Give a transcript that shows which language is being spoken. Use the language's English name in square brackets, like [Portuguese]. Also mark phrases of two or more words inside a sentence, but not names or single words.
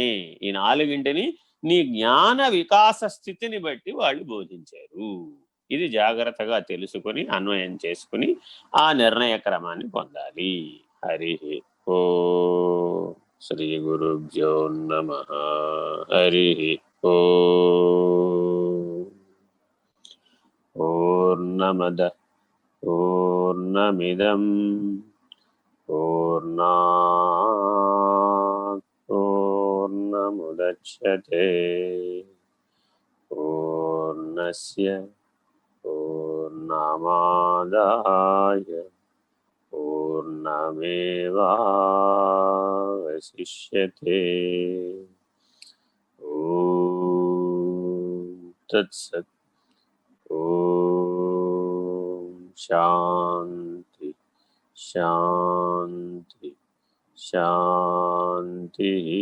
[Telugu] ఈ 4ంటిని నీ జ్ఞాన వికాస స్థితిని బట్టి వాళ్ళు బోధించారు. ఇది జాగ్రత్తగా తెలుసుకుని అన్వయం చేసుకుని ఆ నిర్ణయ క్రమాన్ని పొందాలి. [Sanskrit] హరి ఓ శ్రీ గురుభ్యో నమః. హరి ఓ. పూర్ణమద పూర్ణమిదం పూర్ణాత్ పూర్ణముదచ్యతే పూర్ణస్య పూర్ణమాదాయ పూర్ణమేవావశిష్యతే. ఓం తత్సత్. ఓం శాంతి శాంతి శాంతి.